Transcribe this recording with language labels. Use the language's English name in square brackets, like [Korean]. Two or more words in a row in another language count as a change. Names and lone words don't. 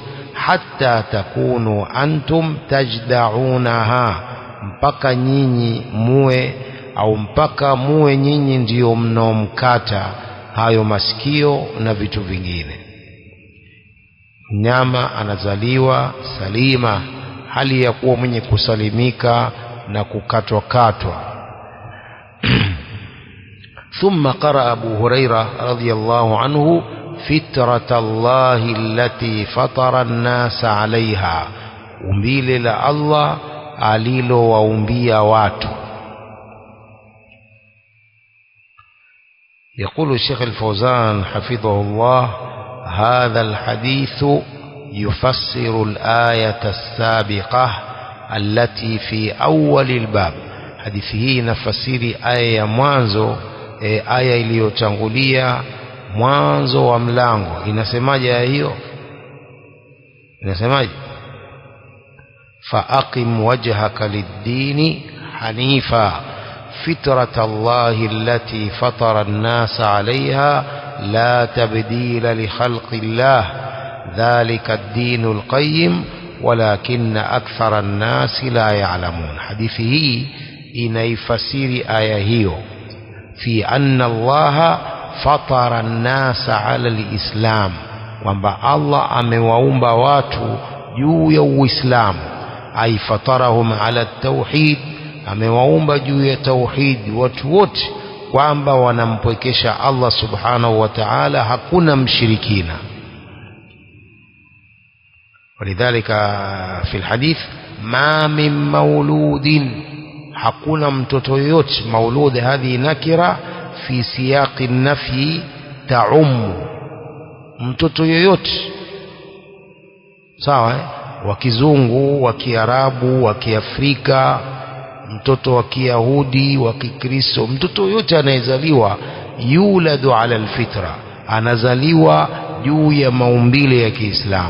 [Arabic] حتى تكونوا أنتم تجدعونها, [Swahili] mpaka nyinyi muwe au mpaka muwe nyinyi ndio mnaomkata hayo masikio na vitu vingine. Mnyama anazaliwa salima hali ya kuwa mwenye kusalimika na kukatwa katwa. [Arabic] ثم قرأ أبو هريرة رضي الله عنه: فطرة الله التي فطر الناس عليها، [Swahili] umbile la Allah alilowaumbia watu. [Arabic] يقول الشيخ الفوزان حفظه الله: هذا الحديث يفسر الآية السابقة التي في أول الباب. [Swahili] hadithi hii inafasiri aya ya mwanzo, aya iliyotangulia mwanzo wa mlango. Inasemaje aya hiyo? Inasemaje? [Arabic] فأقم وجهك للدين حنيفا فطرة الله التي فطر الناس عليها لا تبديل لخلق الله ذلك الدين القيم ولكن أكثر الناس لا يعلمون. [Swahili] hadithi hii inaifasiri aya hiyo [Arabic] في أن الله فطر الناس على الإسلام, [Swahili] kwamba Allah amewaumba watu juu ya Uislamu. [Arabic] أي فطرهم على التوحيد, [Swahili] amewaumba juu ya tauhid watu wote, kwamba wanampwekesha [Arabic] الله سبحانه وتعالى, [Swahili] hakuna mshirikina. [Arabic] ولذلك في الحديث: ما من مولود، [Swahili] hakuna mtoto yoyote. [Arabic] مولود هذه نكرة في سياق نفي تعم, [Swahili] mtoto yoyote sawa, wa kizungu, wa kiarabu, wa kiafrika, mtoto wa kiyahudi, wa kikristo, mtoto yoyote anayezaliwa [Arabic] يولد على الفطرة, [Swahili] anazaliwa juu ya maumbile ya Kiislamu.